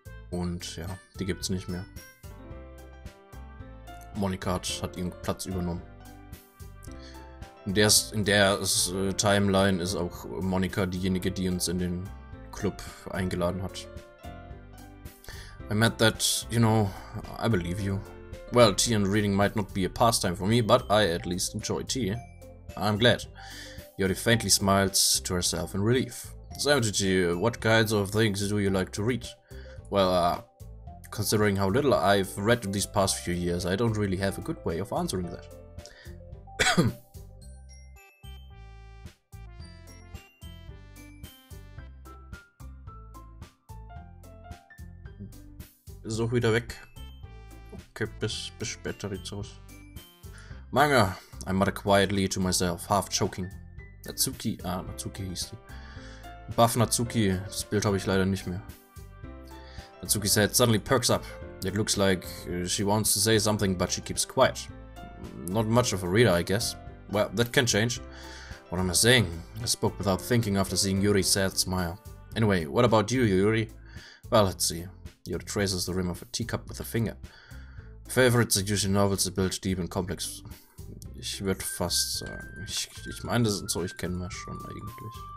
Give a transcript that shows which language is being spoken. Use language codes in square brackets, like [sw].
[de] Und ja, die gibt's nicht mehr. Monika hat ihren Platz übernommen. In der Timeline ist auch Monika diejenige, die uns in den Club eingeladen hat. [en] I meant that, you know, I believe you. Well, tea and reading might not be a pastime for me, but I at least enjoy tea. I'm glad. Yuri faintly smiles to herself in relief. So, MTG, what kinds of things do you like to read? Well, considering how little I've read these past few years, I don't really have a good way of answering that. [de] Ist auch wieder weg. Okay, bis später sieht's aus. [en] Manga, I mutter quietly to myself, half choking. [de] Natsuki hieß die. Buff Natsuki, das Bild habe ich leider nicht mehr. [en] Natsuki said, suddenly perks up. It looks like she wants to say something, but she keeps quiet. Not much of a reader, I guess. Well, that can change. What am I saying? I spoke without thinking after seeing Yuri's sad smile. Anyway, what about you, Yuri? Well, let's see. Yuri traces the rim of a teacup with a finger. Favorites are usually novels that build deep and complex. [de] Ich würde fast sagen. Ich meine, das ist so, ich kenne wir schon eigentlich.